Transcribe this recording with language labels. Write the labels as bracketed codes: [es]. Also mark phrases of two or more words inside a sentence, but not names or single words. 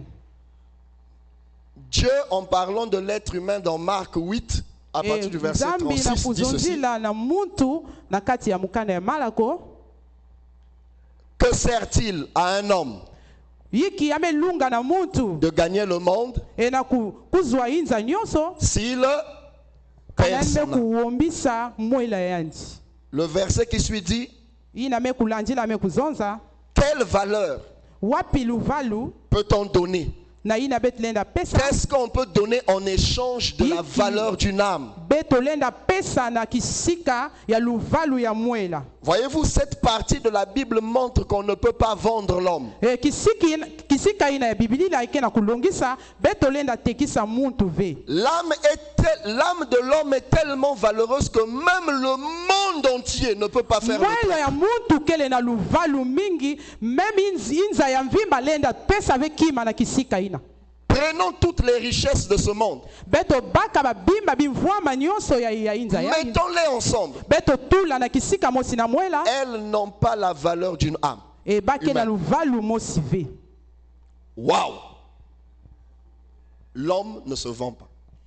[fr] Dieu, en parlant de l'être humain dans Marc 8, à partir du verset 36, dit ceci. Que sert-il à un homme de gagner le monde s'il perd perd son âme. [ktu] kuwombisa mwela yandi. [fr] Le verset qui suit dit, [ktu] Ina me kulandila me kuzonza. [fr] quelle valeur [ktu] Wapi luvalu [fr] peut-on donner? [ktu] na ina betlenda pesa. [fr] Qu'est-ce qu'on peut donner en échange de la valeur d'une âme? [ktu] Betolenda pesa na kisika ya luvalu ya mwela. [fr] Voyez-vous, cette partie de la Bible montre qu'on ne peut pas vendre l'homme. [ktu] Kisika ina ya Biblia la ikena kulongisa betolenda tekisa muntu ve. [fr] L'âme de l'homme est tellement valeureuse que même le monde entier ne peut pas faire le prix. [ktu] Mwela ya muntu kele na luvalu mingi même inza ya mvimba lenda pesa ve kima na kisika ina. [fr] Prenons toutes les richesses de ce monde. Mettons-les ensemble. Elles n'ont pas la valeur d'une âme. Waouh! L'homme ne se vend pas.